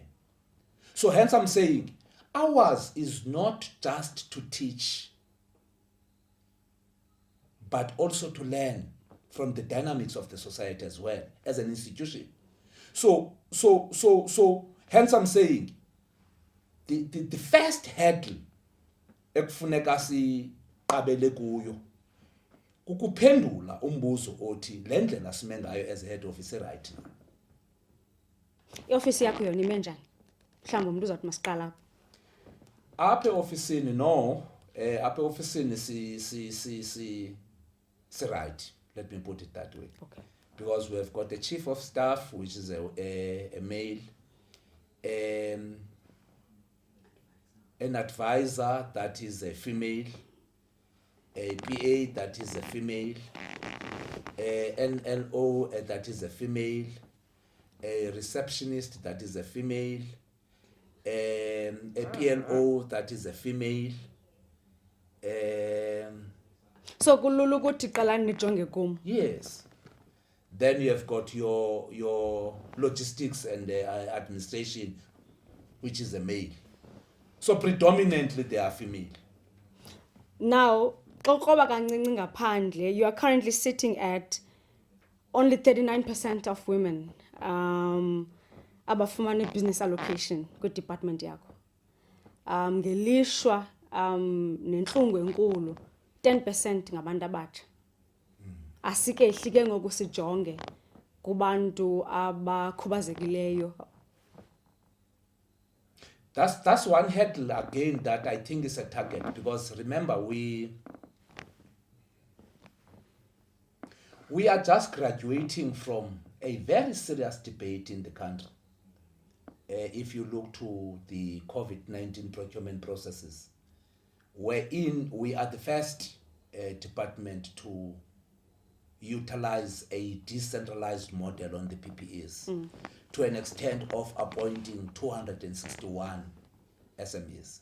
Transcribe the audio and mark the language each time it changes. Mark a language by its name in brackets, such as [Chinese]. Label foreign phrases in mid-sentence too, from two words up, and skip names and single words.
[English] So hence I'm saying, ours is not just to teach but also to learn from the dynamics of the society as well as an institution. So hence I'm saying the first hurdle [Xhosa] ekufuneka siqabele kuyo ukuphendula umbuzo othi le ndlela sime ngayo [English] as head office right now. [Xhosa] I-office yakho yona ime njani? Mhlawumbe umuntu uzothi masiqala apho. Apha officeini no, apha officeini si right. [English] Let me put it that way. Okay. Because we have got a chief of staff, which is a male, an advisor that is a female, a PA that is a female, an NO that is a female, a receptionist that is a female, a PNO that is a female. [Xhosa] So kulula ukuthi qalani nijonge kum. [English] Yes. Then you have got your logistics and administration, which is a male. So predominantly they are female. Now, [Xhosa] xoxoba kancinci ngaphandle, [English] you are currently sitting at only 39% of women abafumana business allocation [Xhosa] kwi-department yakho. Ngelishwa nenhlungu enkulu 10% ngabantu abatsha. Asike ihlike ngoku sijonge kubantu abakhubazekileyo. [English] That's one hurdle again that I think is a target, because remember we are just graduating from a very serious debate in the country. If you look to the COVID-19 procurement processes, wherein we are the first department to utilize a decentralized model on the PPEs to an extent of appointing 261 SMEs.